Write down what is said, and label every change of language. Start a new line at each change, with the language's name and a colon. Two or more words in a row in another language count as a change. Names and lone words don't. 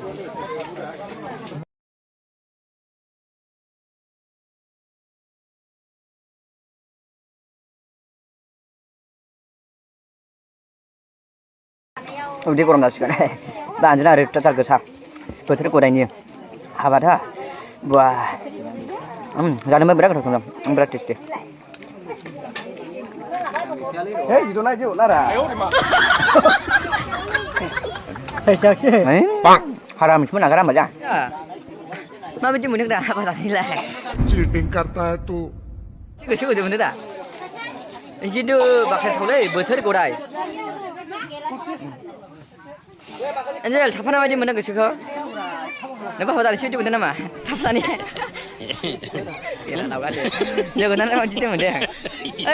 Bodo: उदै गरम जासिगोन बानजोना आरो टाटार गोसा बोथोर गदायनि हाबाथा बा जानोबो बिराद गोथाव संदों बिराद टेस्टि
English: Hey, you don't like it, Lara?
Bodo: हारामिसमोन नागारा मोजां माबायदि मोनदों दा हाबा जानायलाय
Hindi: चीटिंग करता है तू
Bodo: गोसो गोजोन मोनदों दा खिन्थु बाख्नायथावलै बोथोर गदाय एन्जेल थाफानाय बायदि मोनदों गोसोखौ नों हाबा जानायसो बायदि मोनदों नामा थाफानानै जोगोनार बायदि मोनदों ओइ